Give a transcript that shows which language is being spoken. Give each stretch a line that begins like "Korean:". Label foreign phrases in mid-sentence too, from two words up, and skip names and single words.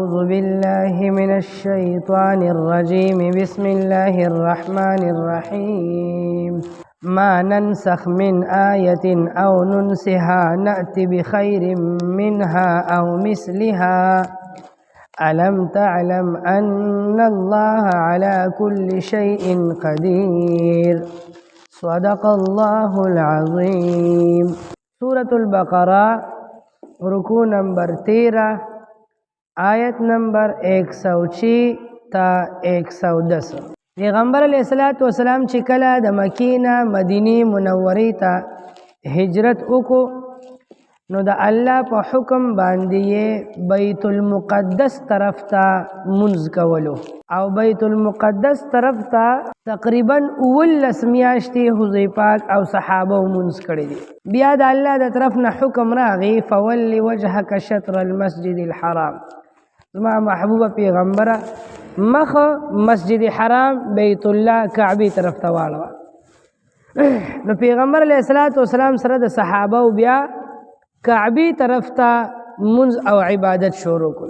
Arabic: بالله من الشيطان الرجيم بسم الله الرحمن الرحيم ما ننسخ من آية أو ننسها نأت بخير منها أو مثلها ألم تعلم أن الله على كل شيء قدير صدق الله العظيم.
Urdu: سورة البقرہ رکوع نمبر 13 آیت نمبر 106 تا 110.
Pashto: پیغمبر علیہ السلام چې کله د مکې نه مدینه منورې ته هجرت وکړو نو د الله په حکم باندې بیت المقدس طرف ته منځ کولو او بیت المقدس طرف ته تقریبا 19 میاشتې حضور پاک او صحابه منځ کړی دي. بیا د الله د طرف نه حکم راغی
Arabic: فول وجهك شطر المسجد الحرام.
Pashto: زما محبوبه پیغمبره مخ مسجد حرام بیت الله کعبه طرف ته واړوه. نو پیغمبر علیه السلام سره د صحابه بیا کعبی طرف ته منځ او عبادت شروع کړو.